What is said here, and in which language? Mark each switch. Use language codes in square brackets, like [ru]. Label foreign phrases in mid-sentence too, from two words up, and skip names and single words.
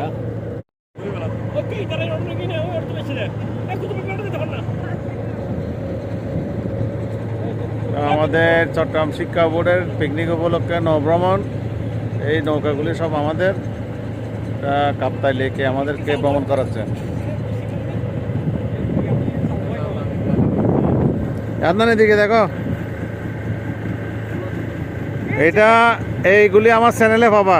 [id] Oke, kita lihat lagi nih, orang tuh sini. Aku tuh berada di depan. [bn] আমাদের চট্টগ্রাম শিক্ষা বোর্ডের পিকনিক উপলক্ষে নৌভ্রমণ, এই নৌকাগুলি সব আমাদের কাপ্তাই লেকে আমাদেরকে ভ্রমণ করাচ্ছে। আপনার এদিকে দেখো, এটা এইগুলি আমার চ্যানেলে পাবা।